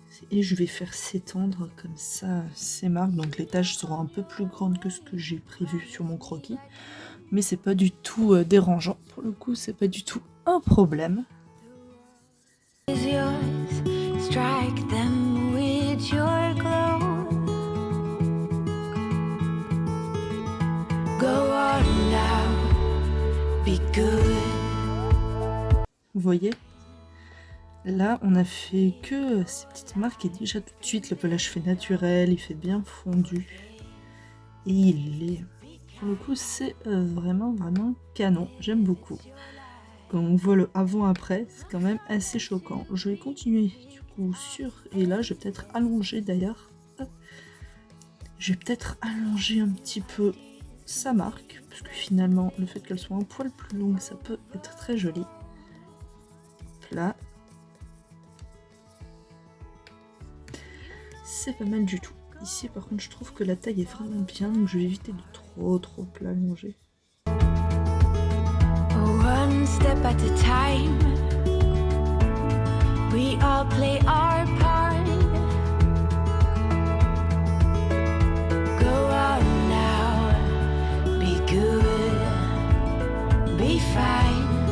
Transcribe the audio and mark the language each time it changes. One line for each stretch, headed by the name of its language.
French: Et je vais faire s'étendre comme ça ces marques. Donc les taches seront un peu plus grandes que ce que j'ai prévu sur mon croquis. Mais c'est pas du tout dérangeant. Pour le coup, c'est pas du tout un problème.
English: Strike them with your glow. Go on now, be good.
French: Vous voyez? Là, on a fait que ces petites marques et déjà tout de suite le pelage fait naturel, il fait bien fondu. Et il est... Pour le coup, c'est vraiment canon. J'aime beaucoup. Quand on voit le avant-après, c'est quand même assez choquant. Je vais continuer du coup sur... Et là, je vais peut-être allonger d'ailleurs. Je vais peut-être allonger un petit peu sa marque. Parce que finalement, le fait qu'elle soit un poil plus longue, ça peut être très joli. Là. C'est pas mal du tout. Ici, par contre, je trouve que la taille est vraiment bien. Donc, je vais éviter de trop l'allonger.
English: One step at a time, we all play our part. Go out now, be good, be fine.